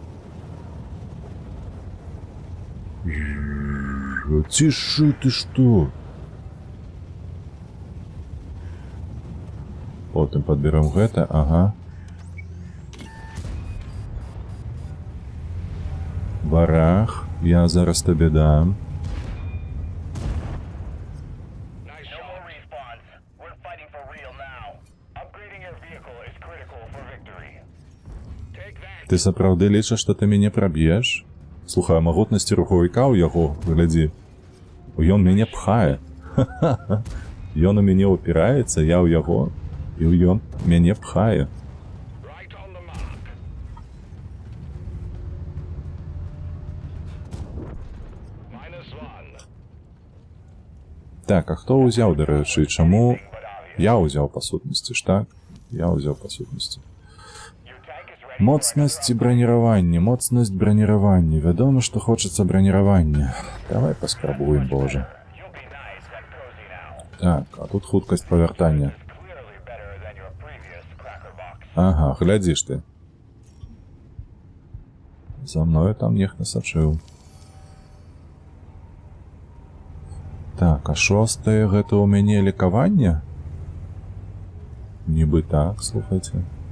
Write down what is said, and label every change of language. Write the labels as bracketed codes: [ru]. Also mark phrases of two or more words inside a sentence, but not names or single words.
[be] Цішы ты што? Потым падберем гэта, ага. Барах, я зараз табе дам. [en] Nice shot. No more respawns. We're fighting for real now. Upgrading your vehicle is critical for victory. Take that. [be] Ты сапраўды лічыш, што ты мяне праб'еш? Слухай, а магутнасці рухавіка ў яго, глядзі. Ён мяне пхае. Ён у мяне упіраецца, я ў яго. І ён мяне пхае. [en] Right on the mark. -1. [be] Так, а хто ўзяў, дарэчы, чаму я ўзяў па сутнасці ж, так? Я ўзяў па сутнасці. [en] Your tank is ready. [be] Моцнасць і браніраванне, моцнасць браніравання. Вядома, што хочацца браніравання. Давай паспрабуем, божа. [en] You'll be nice and cozy now. [be] Так, а тут хуткасць павяртання. [en] It's clearly better than your previous cracker box. [be] Ага, глядзіш ты. За мною там нехта сачыў. Так, а шостае гэта ў мяне лекаванне? Нібы так, слухайце.